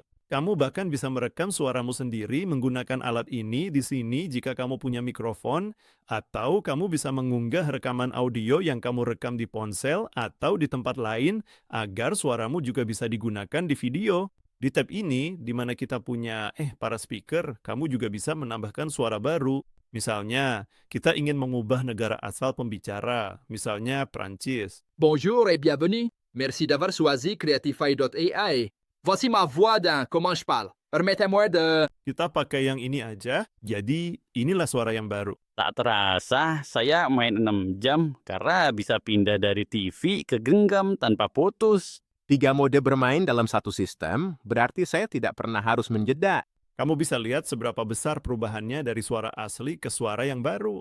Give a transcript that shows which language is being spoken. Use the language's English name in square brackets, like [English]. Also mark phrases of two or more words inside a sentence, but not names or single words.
[Indonesian] Kamu bahkan bisa merekam suaramu sendiri menggunakan alat ini di sini jika kamu punya mikrofon, atau kamu bisa mengunggah rekaman audio yang kamu rekam di ponsel atau di tempat lain agar suaramu juga bisa digunakan di video. Di tab ini, di mana kita punya para speaker, kamu juga bisa menambahkan suara baru. Misalnya, kita ingin mengubah negara asal pembicara, misalnya Prancis. [French] Bonjour et bienvenue. Merci d'avoir choisi Creatify.ai. Voici ma voix dans Comment je parle. Permettez-moi de... [Indonesian] Kita pakai yang ini aja, jadi inilah suara yang baru. Tak terasa, saya main 6 jam karena bisa pindah dari TV ke genggam tanpa putus. 3 mode bermain dalam satu sistem, berarti saya tidak pernah harus menjeda. Kamu bisa lihat seberapa besar perubahannya dari suara asli ke suara yang baru.